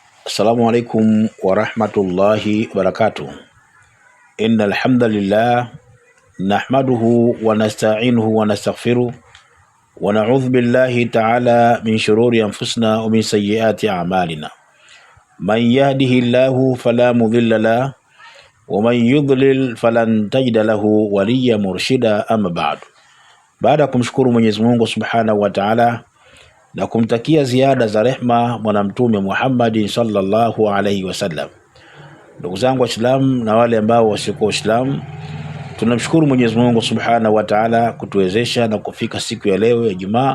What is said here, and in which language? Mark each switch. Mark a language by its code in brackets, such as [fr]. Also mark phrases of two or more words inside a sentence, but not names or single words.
[ar] السلام عليكم ورحمة الله وبركاته. إن الحمد لله نحمده ونستعينه ونستغفره ونعوذ بالله تعالى من شرور أنفسنا ومن سيئات أعمالنا. من يهده الله فلا مضل له ومن يضلل فلن تجد له وليا مرشدا، أما بعد. [sw] Baada kumshukuru Mwenyezi Mungu [ar] سبحانه وتعالى [sw] na kumtakia ziada za rehma mwana mtume Muhammad [ar] صلى الله عليه وسلم. [sw] Ndugu zangu Waislamu na wale ambao wasio Waislamu, tunamshukuru Mwenyezi Mungu [ar] سبحانه وتعالى [sw] kutuwezesha na kufika siku ya leo ya Ijumaa.